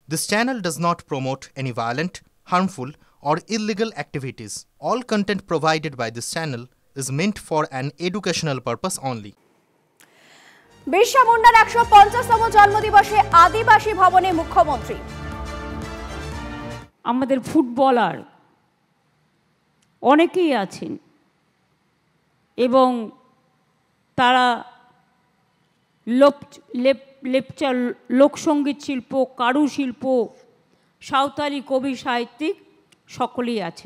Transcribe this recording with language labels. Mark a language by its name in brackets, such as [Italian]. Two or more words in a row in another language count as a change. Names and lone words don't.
[English] This channel does not promote any violent, harmful, or illegal activities. All content provided by this channel is meant for an educational purpose only. [Bangla] বিরসা মুন্ডার 150তম জন্মদিবসে আদিবাসী ভবনে মুখ্যমন্ত্রী আমাদের ফুটবলার অনেকেই আছেন এবং তারা লেপচা লোকসঙ্গীত শিল্প, কারুশিল্প, সাঁওতালি কবি সাহিত্যিক সকলেই আছেন।